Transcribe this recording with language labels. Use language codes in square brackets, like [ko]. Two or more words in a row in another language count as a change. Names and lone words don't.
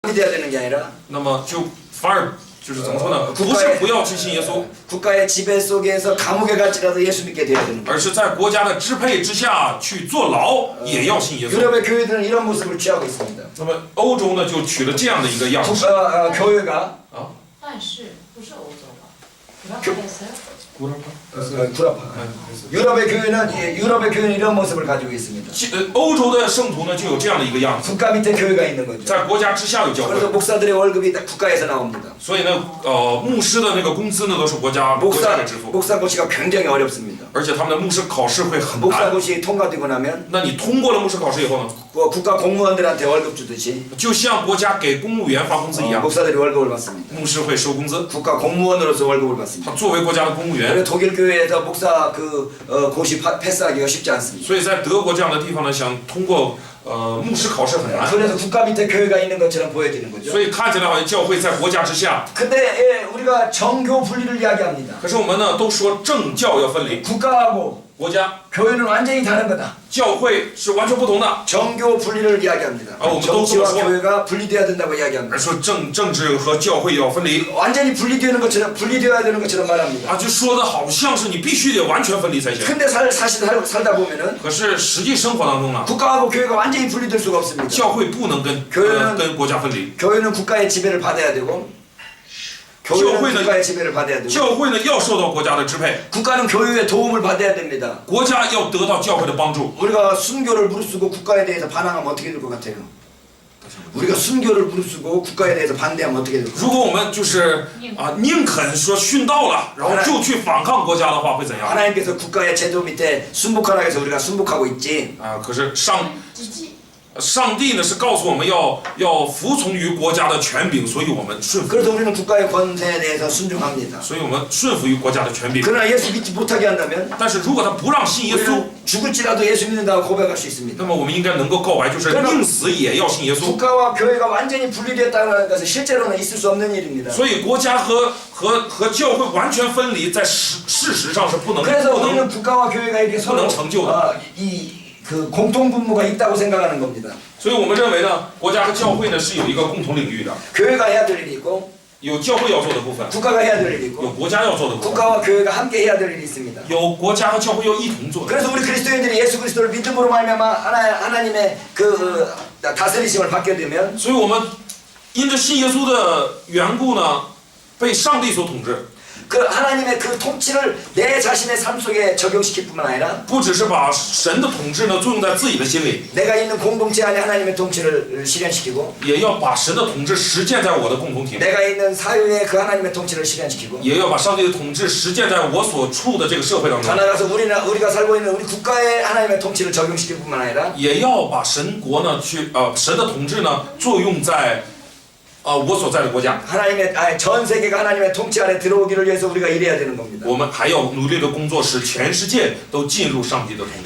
[ko] 돼야 되는 게 아니라 [zh] 那么就反而就是怎么说呢？不是不要去信耶稣， [ko] 국가의 지배 속에서 감옥에 갈지라도 예수 믿게 돼야 되는 거예요. [zh] 而是在国家的支配之下去坐牢，也要信耶稣。 [ko] 유럽의 교회들은 이런 모습을 취하고 있습니다. [zh] 那么欧洲呢，就取了这样的一个样式。 [ko] 교회가 [zh] 但是不是欧洲吧？구라파였어요? [ko] 구라파. 유럽의 교회는 이런 모습을 가지고 있습니다. [zh] 欧洲的圣徒呢，就有这样的一个样子， [ko] 국가 밑에 교회가 있는 거죠. [zh] 在国家之下有教会。 [ko] 그래서 목사들의 월급이 다 국가에서 나옵니다. [zh] 所以呢，牧师的那个工资呢，都是国家给支付。 [ko] 목사 고시가 굉장히 어렵습니다. [zh] 而且他们的牧师考试会很 [ko] 목사 [zh] 难。 [ko] 고시 통과되고 나면 [zh] 那你通过了牧师考试以后呢， [ko] 국가 공무원들한테 월급 주듯이 [zh] 就像国家给公务员发工资一样， [ko] 목사들이 월급을 받습니다. [zh] 牧师会收工资。 [ko] 국가 공무원으로서 월급을 받습니다. [zh] 他作为国家的公务员， [ko] 그래서 독일 교회에서 목사 고시 패스하기가 쉽지 않습니다. [zh] 所以在德国这样的地方呢，想通过牧师考试很难。 [ko] 그래서 국가 밑에 교회가 있는 것처럼 보여지는 거죠. [zh] 所以看起来好像教会在国家之下， [ko] 근데 우리가 정교 분리를 이야기합니다. [zh] 可是我们呢都说政教要分离， [ko] 국가하고 [zh] 国家 [ko] 교회는 완전히 다른 거다. [zh] 教会是完全不同的。 [ko] 정교 분리를 이야기합니다. 아, 정치와 또 교회가 분리돼야 된다고 [zh] 而 [ko] 이야기합니다. [zh] 说政治和教会要分离 [ko] 완전히 분리되어야 되는 것처럼 말합니다. [zh] 啊，就说的好像是你必须得完全分离才行。 [ko] 근데 사실 살다 보면은 [zh] 可是实际生活当中呢， [ko] 국가하고 교회가 완전히 분리될 수가 없습니다. [zh] 教会不能跟国家分离， [ko] 교회는 국가의 지배를 받아야 되고 교회는 국가의 지배를 받아야 되고 [zh] 教会呢要受到国家的支配， [ko] 국가는 교회의 도움을 받아야 됩니다. [zh] 国家要得到教会的帮助。 [ko] 우리가 순교를 무릅쓰고 국가에 대해서 반항하면 어떻게 될 것 같아요? 우리가 순교를 무릅쓰고 국가에 대해서 반대하면 어떻게 될 것 [zh] 如果我们就是宁肯说殉道了，然后就去反抗国家的话，会怎 [ko] 같아요? [zh] 样？ [ko] 하나님께서 국가의 제도 밑에 순복하라 해서 우리가 순복하고 있지. [zh] 啊，可是上机帝呢是告诉我们要服从于国家的权柄，所以我们顺服， [ko] 그래서 우리는 국가의 권세에 대해서 순종합니다. [zh] 所以我们顺服于国家的权柄。 [ko] 그러나 예수 믿지 못하게 한다면 [zh] 但是如果他不让信耶稣， [ko] 우리는 죽을지라도 예수 믿는다고 고백할 수 있습니다. [zh] 那么我们应该能够告白，就是宁死也要信耶稣。 [ko] 국가와 교회가 완전히 분리되었다는 것은 실제로는 있을 수 없는 일입니다. [zh] 所以国家和教会完全分离，在事实上是不能 [ko] 그래서 우리는 국가와 교회가 이렇게 서로 [zh] 成就的。 [ko] 그 공통분모가 있다고 생각하는 겁니다. [zh] 所以我们认为呢，国家和教会呢是有一个共同领域的， [ko] 교회가 해야 될 일이 있고 [zh] 有教会要做的部分， [ko] 국가가 해야 될 일이 [zh] 有 [ko] 있고 [zh] 国家要做的部分， [ko] 국가와 교회가 함께 해야 될 일이 있습니다. [zh] 有国家和教会要一同做的。 [ko] 그래서 우리 그리스도인들이 예수 그리스도를 믿음으로 말미암아 하나님의 그 다스리심을 받게 되면 [zh] 所以我们因着信耶稣的缘故呢，被上帝所统治。 [ko] 그 하나님의 그 통치를 내 자신의 삶 속에 적용시킬 뿐만 아니라 [zh] 不只是把神的统治呢作用在自己的心里， [ko] 내가 있는 공동체 안에 하나님의 통치를 실현시키고 [zh] 也要把神的统治实践在我的共同体里， [ko] 내가 있는 사회에 그 하나님의 통치를 실현시키고 [zh] 也要把上帝的统治实践在我所处的这个社会当 [ko] 더 [zh] 中， [ko] 나아가서 우리가 살고 있는 우리 국가에 하나님의 통치를 적용시킬 뿐만 아니라 [zh] 也要把神国呢神的统治呢作用在我所在的国家。 [ko] 하나님의 전 세계가 하나님의 통치 안에 들어오기를 위해서 우리가 일해야 되는 겁니다. [zh] 我们还要努力的工作，使全世界都进入上帝的统治。